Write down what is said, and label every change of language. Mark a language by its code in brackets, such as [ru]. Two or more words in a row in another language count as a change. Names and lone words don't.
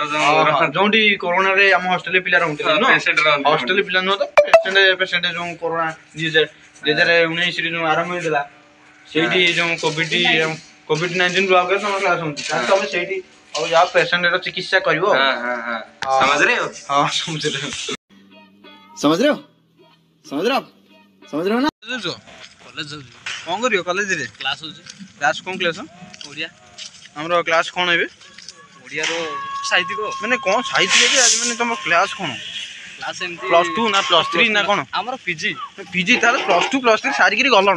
[or] ଯୋଉଠି କୋରୋନାରେ ଆମ ହଷ୍ଟେଲରେ ପିଲା ରହୁଥିଲେ ନୁହଁ ହଷ୍ଟେଲ ପିଲା ନୁହଁ ତ ପେସେଣ୍ଟ ଯୋଉ କୋରୋନା 2019 ଯୋଉ ଆରମ୍ଭ ହେଇଥିଲା ସେଇଠି ଯୋଉ କୋଭିଡ-19 ବ୍ଲକରେ ତମ କ୍ଲାସ ହଉଛି ତମେ ସେଇଠି ଆଉ ଯାଅ ପେସେଣ୍ଟର ଚିକିତ୍ସା କରିବ ସମାଜରେ ହଁ ସମୁଦ୍ରରେ [hi] समझ रहे हो समझ रहे हो ना [or] କଲେଜ ଯାଉଛି କଣ କରିବ କଲେଜରେ କ୍ଲାସ ହଉଛି କ୍ଲାସ କୋଉ କ୍ଲାସ ଓଡ଼ିଆ ଆମର କ୍ଲାସ କଣ ଏବେ ଓଡ଼ିଆର ସାହିତ୍ୟିକ ମାନେ କଣ ସାହିତ୍ୟ ଯେ ଆଜି ମାନେ ତମ କ୍ଲାସ କଣ କ୍ଲାସ ଏମିତି +2 ନା +3 ନା କଣ ଆମର ପିଜି ପିଜି ତାହେଲେ +2 +3 ସାରିକିରି ଗଲଣ